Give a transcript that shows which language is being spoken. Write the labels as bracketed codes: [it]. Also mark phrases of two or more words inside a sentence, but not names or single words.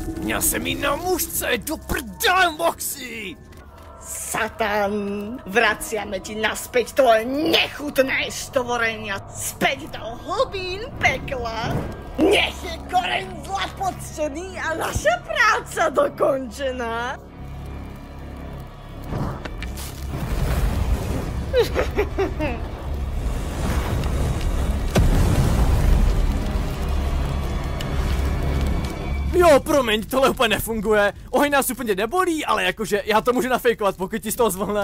[cs] Měl jsem jí na mužce, do prdele, Moxie! [sk] Satan, vraciame ti naspäť tvoje nechutné stvorenia, späť do hlbín pekla. Nech je koreň zla poctený a naša práca dokončená. [cs] Jo, promiň, tohle úplně nefunguje. Oheň nás úplně nebolí, ale jakože já to můžu nafejkovat, pokud ti z toho zvlhne.